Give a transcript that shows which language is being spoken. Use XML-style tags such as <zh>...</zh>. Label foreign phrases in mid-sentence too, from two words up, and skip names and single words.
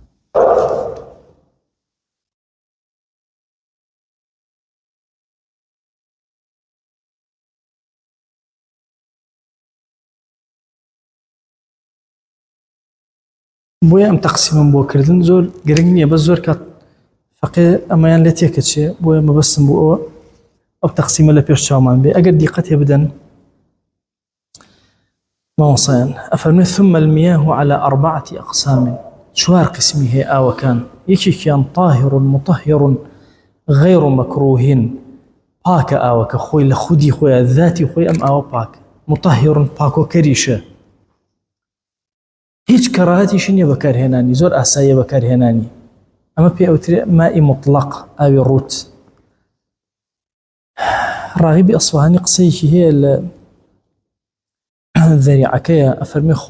<ckb>بۆیە ئەم تەقسیمم بۆ کردن زۆر گرنگ نییە بە زۆر کات فەقێ ئەمەیان لێ تێکەچێ بۆیە مەبەستم بۆ ئەوە ئەو تەقسیمە لە پێش چاومان بێ ئەگەر دیقەت هێ بدەن ماوەسایان ئەفەرمێ</ckb> <ar>ثم المياه على 4 أقسام</ar> <ckb>چوار قسمی هەیە ئاوەکان یەکێکیان</ckb> <ar>طاهر مطهر غير مكروه</ar> <ckb>پاکە ئاوەکە خۆی لە خودی خۆیە ذاتی خۆی ئەم ئاوە پاک مطهر پاکۆکەریشە هیچ کەڕاهەتیشی نییە بەکارهێنانی زۆر ئاساییە بەکارهێنانی ئەمە پێ ئەوترێ مائی مطلق ئاوی ڕوت ڕاغیبی ئەسفەهانی قسەیەکی هەیە لە ذەریعەکەیە ئەفەرمێ خوا</ckb>